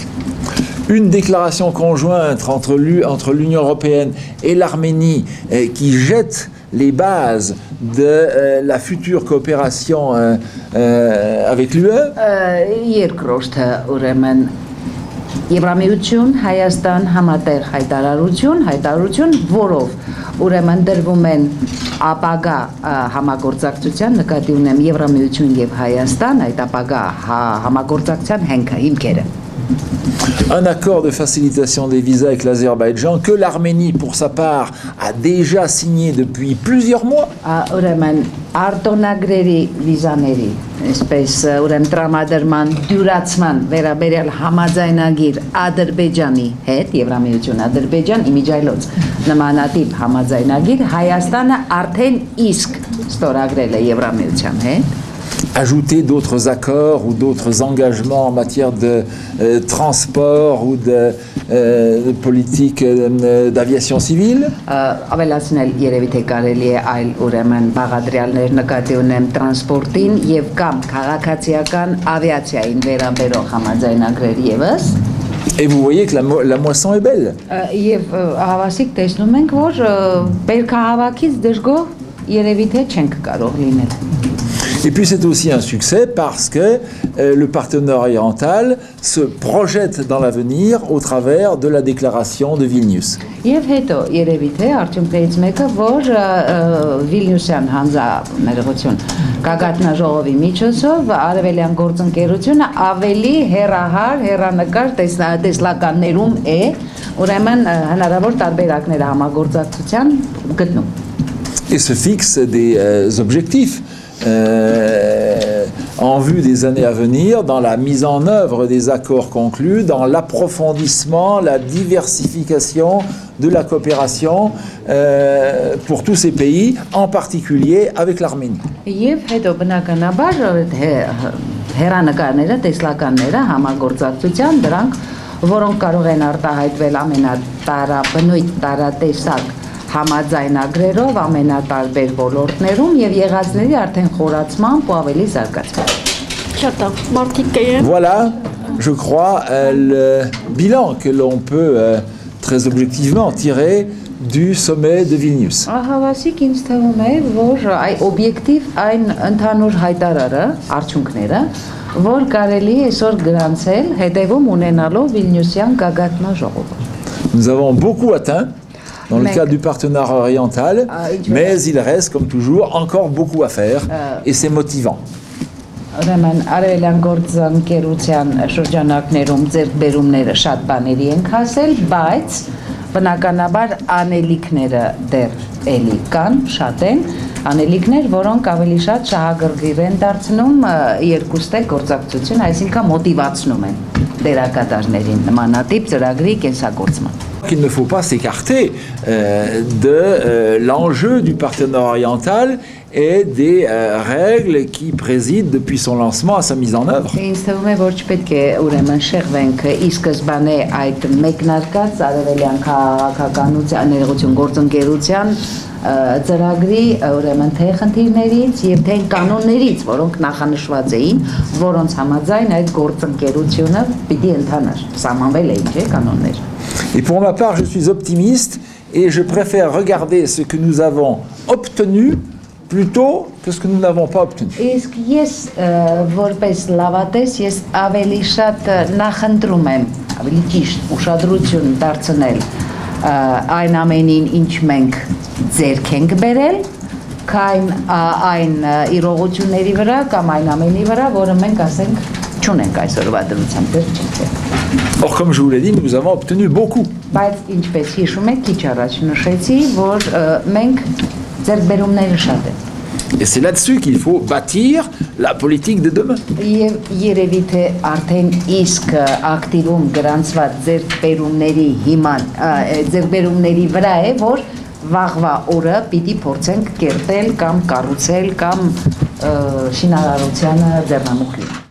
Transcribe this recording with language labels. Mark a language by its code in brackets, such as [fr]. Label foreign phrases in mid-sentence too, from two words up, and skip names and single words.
[fr] Une déclaration conjointe entre l'Union européenne et l'Arménie qui jette les bases de la future coopération avec l'UE. [hy] Երկրորդը ուրեմն Եվրամիություն, Հայաստան համատեղ հայտարարություն, որով ուրեմն դրվում են ապագա համագործակցության, նկատի ունեմ Եվրամիություն եւ Հայաստան, այդ ապագա համագործակցության հիմքերը. [fr] Un accord de facilitation des visas avec l'Azerbaïdjan que l'Arménie, pour sa part, a déjà signé depuis plusieurs mois. [hy] Ուրեմն արտոնագրերի վիզաների, այսպես ուրեմն տրամադրման, դյուրացման վերաբերյալ համաձայնագիր Ադրբեջանի հետ, Եվրամիություն Ադրբեջան, իմիջայլոց նմանատիպ համաձայնագիր Հայաստանը արդեն իսկ ստորագրել է Եվրամիության հետ. [fr] Ajouter d'autres accords ou d'autres engagements en matière de transport ou de politique d'aviation civile. [hy] Ավելացնել երևի թե կարելի է այլ ուրեմն բաղադրյալներ նկատի ունեմ տրանսպորտին եւ կամ քաղաքացիական ավիացիային վերաբերող համաձայնագրեր եւս. [fr] Et vous voyez que la moisson est belle. [hy] Եվ հավասիկ տեսնում ենք, որ բերքահավաքից դժգոհ երևի թե չենք կարող լինել. [fr] Et puis c'est aussi un succès parce que le partenariat oriental se projette dans l'avenir au travers de la déclaration de Vilnius. [hy] Եվ հետո երևի թե արդյունքներից մեկը, որ Վիլնյուսյան հանձնարարություն գագաթնաժողովի միջոցով արևելյան գործընկերությունը ավելի հեռահար, հեռանկար տեսլականներում է, ուրեմն հնարավոր տարբերակներ համագործակցության գտնում։ [fr] Et se fixe des objectifs en vue des années à venir, dans la mise en œuvre des accords conclus, dans l'approfondissement, la diversification de la coopération pour tous ces pays, en particulier avec l'Arménie. [hy] Եվ հետո բնականաբար հեռանկարները, տեսլականները համագործակցության դրանք, որոնք կարող են արտահայտվել ամենատարաբնույթ տարատեսակ համաձայնագրերով ամենատարբեր ոլորտներում եւ եղածների արդեն խորացմամբ ու ավելի զարգացման։ [fr] Voilà, je crois, le bilan que l'on peut très objectivement tirer du sommet de Vilnius. [hy] Ահավասիկ ինձ թվում է, որ օբյեկտիվ այն ընդհանուր հայտարարը, արդյունքները, որ կարելի է այսօր գրանցել հետևում ունենալով Վիլնյուսյան գագաթնաժողովը։ [fr] Nous avons beaucoup atteint dans le cadre du partenariat oriental, mais il reste, comme toujours, encore beaucoup à faire, et c'est motivant. [hy] Ուրեմն արևելյան գործընկերության շրջանակներում ձեռքբերումները շատ բաների են հասել, բայց բնականաբար անելիքները դեռ էլի կան, շատ են, անելիքներ, որոնք ավելի շատ շահագրգիռ են դարձնում երկուստեք գործակցություն, այսինքն մոտիվացնում են դերակատարներին նմանատիպ ծրագրի կենսագործման։ [fr] Il ne faut pas s'écarter de l'enjeu du partenariat oriental et des règles qui président depuis son lancement à sa mise en œuvre. [hy] Ինձ թվում է, որ չպետք է ուրեմն շեղվենք ի սկզբանե այդ մեկնարկած արևելյան քաղաքականության ներողություն գործընկերության ծրագրի ուրեմն թե խնդիրներից եւ թե կանոններից, որոնք նախանշված էին, որոնց համաձայն այդ գործընկերությունը պիտի ընթանար, սահմանվել էին, չէ՞, կանոններ։ [fr] Et pour ma part, je suis optimiste et je préfère regarder ce que nous avons obtenu plutôt que ce que nous n'avons pas obtenu. [hy] Իսկ ես որպես լավատես ես ավելի շատ նախընտրում եմ, ավելի ճիշտ ուշադրություն դարձնել այն ամենին, ինչ մենք ձեռք ենք բերել, քան այն իրողությունների վրա կամ այն ամենի վրա, որը մենք ասենք չունենք այսօրվա դրությամբ դեռ չենք։ [fr] Or, comme je vous l'ai dit, nous avons obtenu beaucoup. [hy] Բայց ինչպես հիշում եք, քիչ առաջ նշեցի, որ մենք ձեռքբերումները շատ են։ [fr] Et c'est là-dessus qu'il faut bâtir la politique de demain. [hy] Եվ երևի թե արդեն իսկ ակտիվում գրանցված ձեռքբերումների վրա է, որ վաղվա օրը պիտի փորձենք կերտել կամ կառուցել կամ շինարարությանը ձեռնամուխ լինել։